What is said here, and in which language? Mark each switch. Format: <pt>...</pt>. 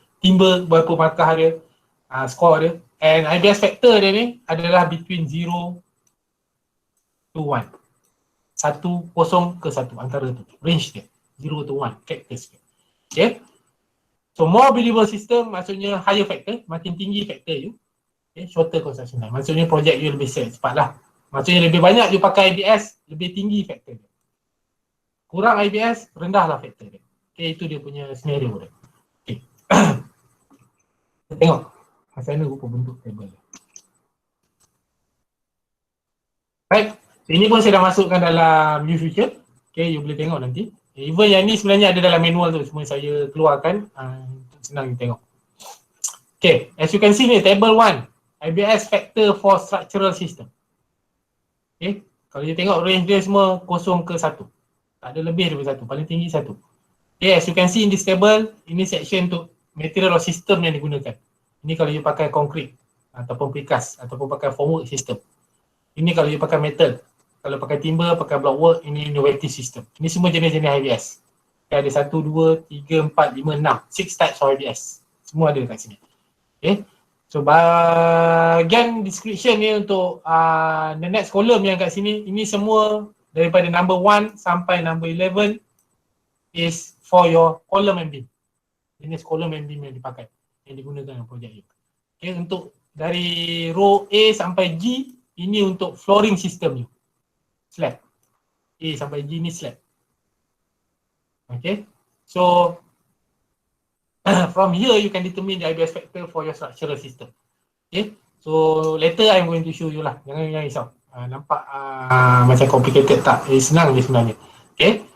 <ms>Timber, berapa markah dia, score dia. And IBS factor dia ni adalah</ms> <en>between 0 to 1.</en> <ms>1, 0 ke 1, antara tu.</ms> <en>Range dia, 0 to 1, factors dia. Okay. So more believable system maksudnya higher factor,</en> <ms>makin tinggi</ms> <en>factor you. Okay, shorter construction time.</en> <ms>Maksudnya projek you lebih cepat lah. Maksudnya lebih banyak you pakai IBS, lebih tinggi factor dia. Kurang IBS, rendahlah factor dia. Okay, itu dia punya scenario dia. Okay. Kita tengok macam mana rupa bentuk table dia. Right. So, ini pun saya dah masukkan dalam new feature. Okay, you boleh tengok nanti. Even yang ni sebenarnya ada dalam manual tu, cuma saya keluarkan untuk senang you tengok.</ms> <en>Okay, as you can see ni table 1, IBS factor for structural system.</en> <ms>Okay, kalau you tengok range dia semua 0 ke 1. Tak ada lebih daripada 1, paling tinggi 1.</ms> <en>Okay, as you can see in this table,</en> <ms>ini section untuk material or system yang digunakan. Ini kalau you pakai concrete ataupun precast ataupun pakai formwork system. Ini kalau you pakai metal. Kalau pakai timber, pakai block work, ini innovative system. Ini semua jenis-jenis IBS. Okay, ada 1, 2, 3, 4, 5, 6.</ms> <en>6 types of IBS.</en> <ms>Semua ada kat sini. Okay. So bahagian description ni untuk the next column yang kat sini, ini semua daripada number 1 sampai number 11</ms> <en>is for your column and beam.</en> <ms>Jenis column and beam yang dipakai, yang digunakan dalam projek ini. Okay, untuk dari row A sampai G, ini untuk flooring system ni. Slab. A sampai G ni slab. Okay.</ms> <en>So from here you can determine the IBS factor for your structural system. Okay. So later I'm going to show you lah.</en> <ms>Jangan risau. Nampak macam complicated tak? Senang je sebenarnya. Okay.</ms>